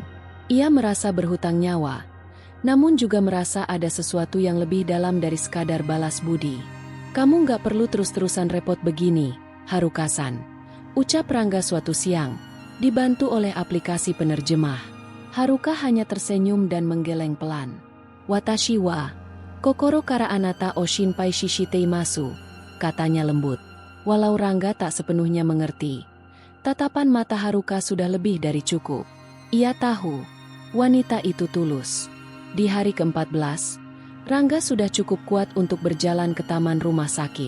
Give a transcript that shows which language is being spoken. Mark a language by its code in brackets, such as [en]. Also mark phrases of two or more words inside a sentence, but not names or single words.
[id] Ia merasa berhutang nyawa, namun juga merasa ada sesuatu yang lebih dalam dari sekadar balas budi. Kamu nggak perlu terus-terusan repot begini, Haruka-san, ucap Rangga suatu siang, dibantu oleh aplikasi penerjemah. Haruka hanya tersenyum dan menggeleng pelan. [ja] 私は心からあなたを心配ししています, [id] katanya lembut. Walau Rangga tak sepenuhnya mengerti, tatapan mata Haruka sudah lebih dari cukup. Ia tahu, wanita itu tulus. Di hari ke-14, Rangga sudah cukup kuat untuk berjalan ke taman rumah sakit.